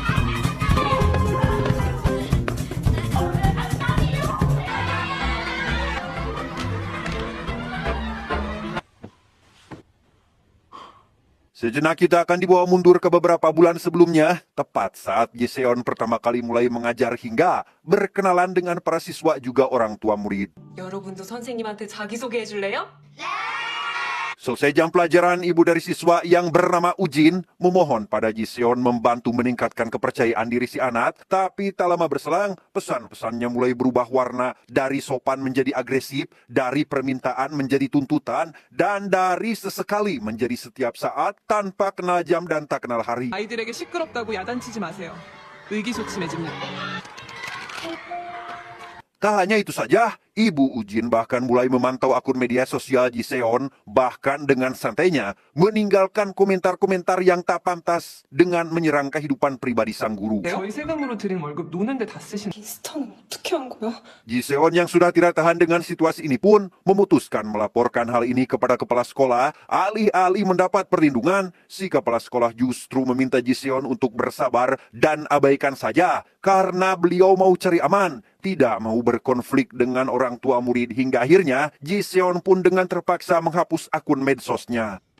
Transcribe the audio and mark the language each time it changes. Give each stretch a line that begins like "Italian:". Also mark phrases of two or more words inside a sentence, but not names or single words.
Indonesian: Sejenak kita akan dibawa mundur ke beberapa bulan sebelumnya, tepat saat Jiseon pertama kali mulai mengajar hingga berkenalan dengan para siswa juga orang tua murid.
Korean: 여러분도 선생님한테 자기소개해 줄래요?
Indonesian: Selesai jam pelajaran, ibu dari siswa yang bernama Ujin memohon pada Jiseon membantu meningkatkan kepercayaan diri si anak, tapi tak lama berselang, pesan-pesannya mulai berubah warna, dari sopan menjadi agresif, dari permintaan menjadi tuntutan, dan dari sesekali menjadi setiap saat tanpa kenal jam dan tak kenal hari.
Korean: 아이들에게 시끄럽다고 야단치지 마세요. 의기소침해집니다.
Indonesian: Tak hanya itu saja, Ibu Ujin bahkan mulai memantau akun media sosial Jiseon, bahkan dengan santainya meninggalkan komentar-komentar yang tak pantas dengan menyerang kehidupan pribadi sang guru.
Korean: 저희 세금으로 드린 월급 노는데 다 쓰시는. 인스타는 어떻게 한 거야?
Indonesian: Jiseon yang sudah tidak tahan dengan situasi ini pun memutuskan melaporkan hal ini kepada kepala sekolah. Alih-alih mendapat perlindungan, si kepala sekolah justru meminta Jiseon untuk bersabar dan abaikan saja karena beliau mau cari aman, tidak mau berkonflik dengan orang tua murid, hingga akhirnya Jiseon pun dengan terpaksa menghapus akun medsosnya.